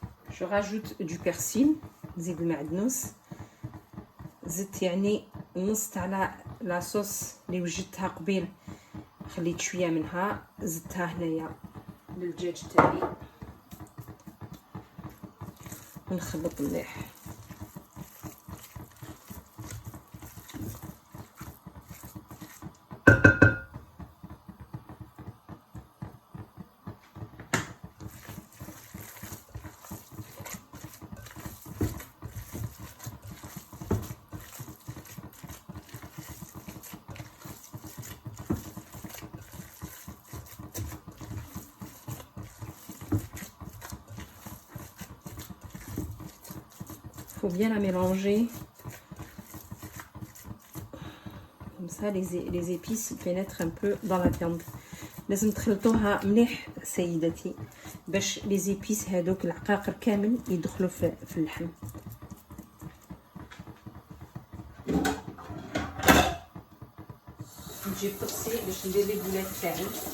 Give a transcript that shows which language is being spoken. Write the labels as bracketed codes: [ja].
[fr] Je rajoute du persil, [ar] زيد المعدنوس. زدت يعني نص تاع لا صوص اللي وجدتها قبيل، خليت شويه منها زدتها هنايا للدجاج تاعي ونخلط مليح. [fr] Faut bien la mélanger. Comme ça, les épices pénètrent un peu dans la viande. [ar] لازم تخلطوها مليح سيداتي باش [fr] les épices [ar] هذوك العقاقر كامل يدخلوا في اللحم. نجيب طبسي باش ندير لي بولات تاعي.